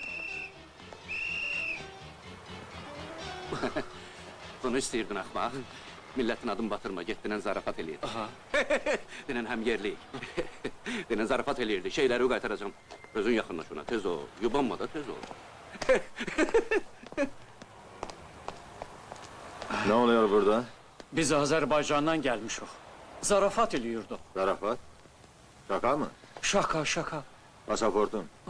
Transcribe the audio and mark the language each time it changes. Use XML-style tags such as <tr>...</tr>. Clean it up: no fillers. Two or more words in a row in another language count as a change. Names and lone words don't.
<az>Bunu istəyirdin axmaq.</az> <tr>Milletin adını batırma,</tr> <az>get denen zarafat eləyirdi. Denen həm yerliyik. Denen zarafat eləyirdi, şeyləri qaytaracağım. Özün yaxınlaş ona, tez ol. Yubanma da tez ol.</az> <tr>Ne oluyor burada? Biz Azerbaycan'dan gelmişik. Zarafat eliyorduk. Zarafat? Şaka mı? Şaka, şaka. Pasaportun.</tr>